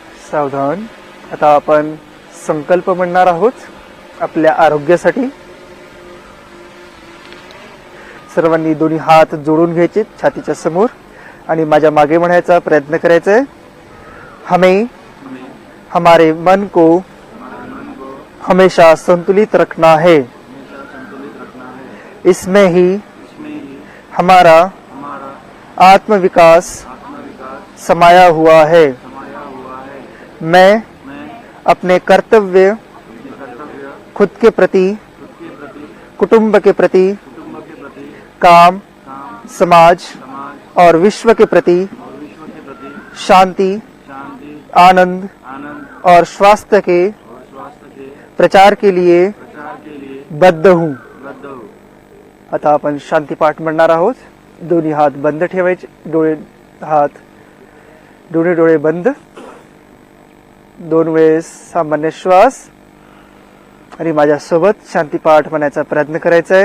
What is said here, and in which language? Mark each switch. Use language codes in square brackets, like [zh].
[mr] सावधान. आता आपण संकल्प म्हणणार आहोत आपल्या आरोग्यासाठी. सर्वांनी दोन्ही हात जोडून घ्यायचे छातीच्या समोर आणि माझ्या मागे म्हणायचा प्रयत्न करायचा आहे. [hi] हमें हमारे मन को हमेशा संतुलित रखना है. इसमें ही हमारा आत्मविकास समाया हुआ है. मैं अपने कर्तव्य खुद के प्रति, कुटुंब के प्रति, काम, समाज और विश्व के प्रति शांति, आनंद और स्वास्थ्य के प्रचार के लिए बद्ध हूँ. [mr] आता आपण शांती पाठ म्हणणार आहोत. दोन्ही हात बंद ठेवायचे, दोन्ही डोळे बंद. 2 वेळेस सामान्य श्वास आणि माझ्यासोबत शांती पाठ म्हणायचा प्रयत्न करायचा आहे.